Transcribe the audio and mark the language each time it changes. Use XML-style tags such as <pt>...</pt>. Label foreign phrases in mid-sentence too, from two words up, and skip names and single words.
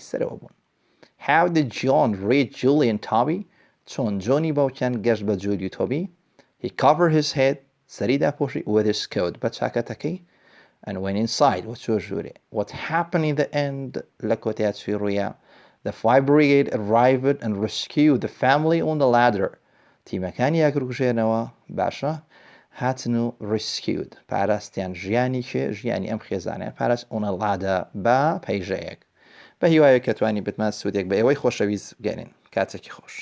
<ckb>سەرەوە بوون</ckb> <en>How did John read Julie and Toby</en> <ckb>چۆن جۆنی باوکیان گەشت بە جولی و تۆبی</ckb> <en>He covered his</en> <ckb>head سەری داپۆشی</ckb> <en>with his coat</en> <ckb>بە چاکەتەکەی</ckb> <en>and went inside</en> <ckb>وچۆ ژوورێ</ckb> <en>What happened in the end</en> <ckb>لە کۆتەیە چوی ڕوویە</ckb> <en>The fire brigade arrived and rescued the family on the ladder</en> <ckb>تیمەکانی ئاگرکوژێنەوە باشە هاتن و rescued پاراستیان ژیانی کێ ژیانی ئەم خێزانیان پاراست</ckb> <en>on a ladder</en> <ckb>بە پەیژەیەک بە هیوایە کە توانی بتمان سوودێک بە ئێوەی خۆشەویست بگەێنین کاتێکی خۆش</ckb>